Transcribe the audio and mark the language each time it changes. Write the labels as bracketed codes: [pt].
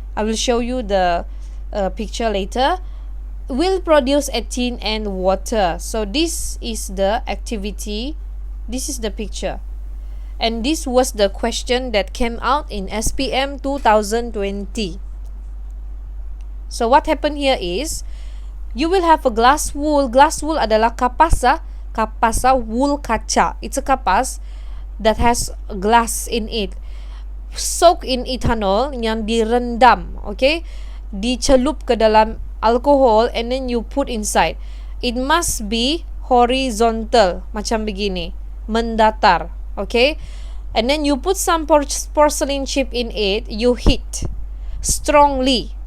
[en] I will show you the picture later. Will produce ethene and water. So this is the activity. This is the picture. And this was the question that came out in SPM 2020. So what happened here is, you will have a glass wool. [ms] Glass wool adalah kapas, wool kaca. [en] It's a kapas that has glass in it. Soak in ethanol [ms] yang direndam, [en] okay, [ms] dicelup ke dalam alkohol, [en] and then you put inside. It must be horizontal, [ms] macam begini, mendatar, [en] okay, and then you put some porcelain chip in it. You heat strongly